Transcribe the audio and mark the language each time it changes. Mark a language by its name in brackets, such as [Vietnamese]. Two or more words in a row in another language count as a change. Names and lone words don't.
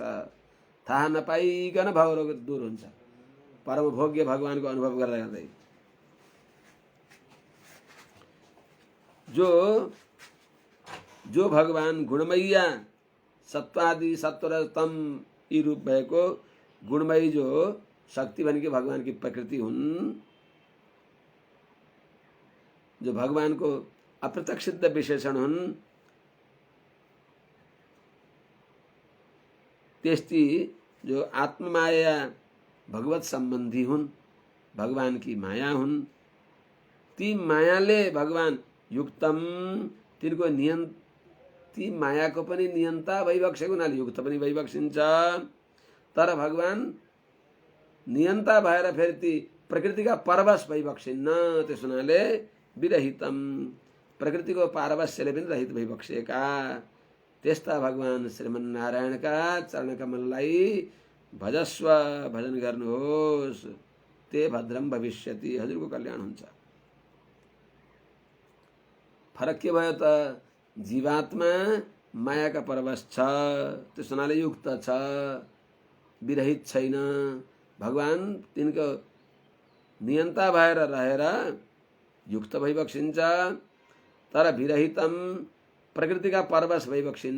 [Nepali] थाहा नपाइकन भवरोग दूर हुन्छ परम भोग्य भगवानको अनुभव गर्दा गर्दै। जो भगवान गुणमय्या, सत्वादि सत्वरतम यी रूप भएको गुणमयी जो शक्ति भनेकी भगवान की प्रकृति हुन्, जो भगवान को अप्रत्यक्षित विशेषण हुन्, त्यस्ती जो आत्ममाया भगवत सम्बन्धी हुन्, भगवान की माया हुन्, ती मायाले भगवान युक्तम, तिनको ती मायाको पनि नियन्ता भइबक्सेको हुनाले युक्त पनि भइबक्सिन्छ। तर भगवान नियन्ता भएर फेरि ती प्रकृतिका परवश भइबक्सिन्न। त्यस हुनाले विरहितम, प्रकृतिको पारवश्यले पनि रहित भइबक्सेका त्यस्ता भगवान श्रीमन्नारायणका चरण कमललाई भजस्व, भजन गर्नुहोस्। [Sanskrit] ते भद्रम भविष्यति, [Nepali] हजुरको कल्याण हुन्छ। फरक के भयो त? जीवात्मा मायाका परवश छ, त्यस हुनाले युक्त छ, विरहित छैन। भगवान तिनको नियन्ता भएर रहेर युक्त भइबक्सिन्छ, तर विरहितम, प्रकृतिका परवश भइबक्सिन्न।